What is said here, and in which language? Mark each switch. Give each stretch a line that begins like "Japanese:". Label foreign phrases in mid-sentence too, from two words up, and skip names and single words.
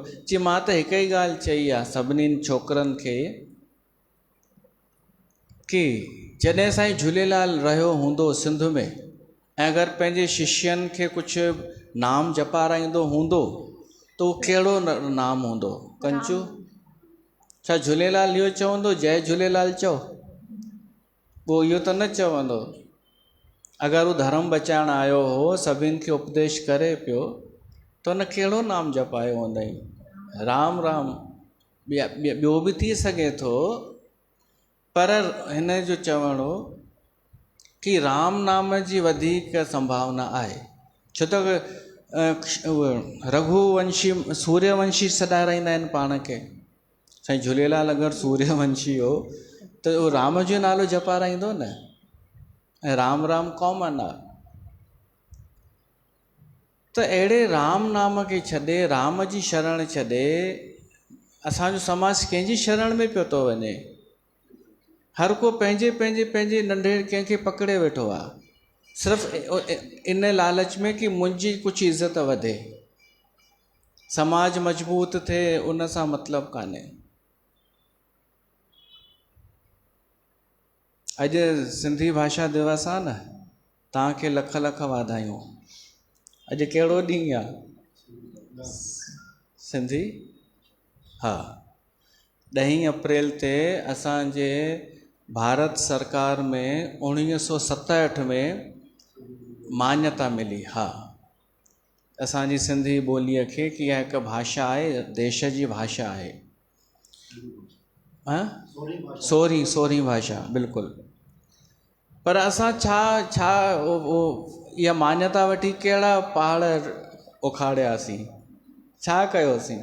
Sindhi: चई मां त हिकु ई ॻाल्हि चई आहे सभिनी छोकिरनि खे कि जॾहिं साईं झूलेलाल रहियो हूंदो सिंध में ऐं अगरि पंहिंजे शिष्यनि खे कुझु नाम जपाराईंदो हूंदो त उहो कहिड़ो नाम हूंदो? कंचू? छा झूलेलाल इहो चवंदो जय झूलेलाल चओ? उहो इहो त न चवंदो। अगरि उहो धर्म बचाइण आयो हो, सभिनि खे उपदेश करे पियो, त उन कहिड़ो नाम जपायो हूंदई? राम राम। ॿियो बि थी सघे थो, पर हिन जो चवणो कि राम नाम जी वधीक संभावना आहे। छो त रघुवंशी सूर्यवंशी सॾाए रहंदा आहिनि पाण खे। साईं झूलेलाल अगरि सूर्यवंशी हो त उहो राम जो नालो जपाराईंदो न। ऐं राम राम कॉमन आहे। त अहिड़े राम नाम खे छॾे, राम जी शरण छॾे, असांजो समाज कंहिंजी शरण में पियो थो वञे? हर को पंहिंजे पंहिंजे पंहिंजे नंढे कंहिंखे पकड़े वेठो आहे, सिर्फ़ु इन लालच में कि मुंहिंजी कुझु इज़त वधे, समाज मजबूत थिए, उन सां मतिलबु कान्हे। अॼु सिंधी भाषा दिवस आहे न, तव्हांखे लख लख वाधायूं। अॼु कहिड़ो ॾींहुं आहे? सिंधी? हा, 10 अप्रैल ते असांजे भारत सरकार में 1967 में मान्यता मिली। हा, असांजी सिंधी ॿोलीअ खे कि इहा हिकु भाषा आहे, देश जी भाषा आहे। हाँ, सोरहीं भाषा, बिल्कुलु। पर असां छा इहा मान्यता वठी कहिड़ा पहाड़ उखाड़ियासीं, छा कयोसीं?